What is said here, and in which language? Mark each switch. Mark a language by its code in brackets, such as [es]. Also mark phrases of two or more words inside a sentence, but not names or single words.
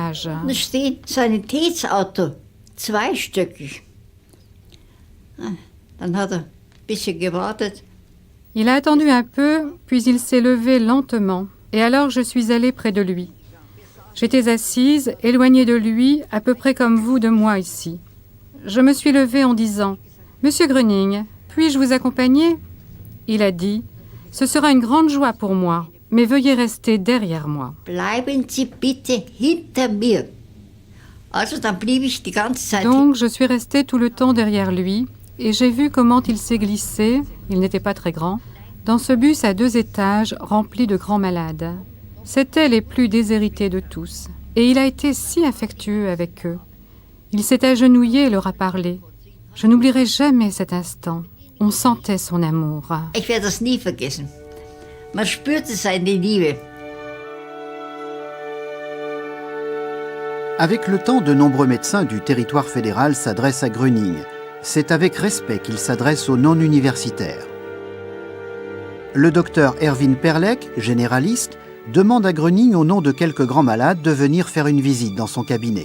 [de] » Da steht Sanitätsauto, zweistöckig. Dann hat ein bisschen gewartet. [fr] Il a attendu un peu, puis il s'est levé lentement, et alors je suis allée près de lui. J'étais assise, éloignée de lui, à peu près comme vous de moi ici. Je me suis levée en disant « Monsieur Gröning, puis-je vous accompagner ?» Il a dit « Ce sera une grande joie pour moi, mais veuillez rester derrière moi. » [de] Bleiben Sie bitte hinter mir. Also dann blieb ich die ganze Zeit. [fr] Donc je suis restée tout le temps derrière lui, et j'ai vu comment il s'est glissé, il n'était pas très grand, dans ce bus à 2 étages rempli de grands malades. C'étaient les plus déshérités de tous, et il a été si affectueux avec eux. Il s'est agenouillé et leur a parlé. Je n'oublierai jamais cet instant. On sentait son amour. [de] Ich werde das nie vergessen. Man spürte seine Liebe. [fr] Avec le temps, de nombreux médecins du territoire fédéral s'adressent à Gröning. C'est avec respect qu'ils s'adressent aux non-universitaires. Le docteur Erwin Perlek, généraliste, demande à Gröning, au nom de quelques grands malades, de venir faire une visite dans son cabinet.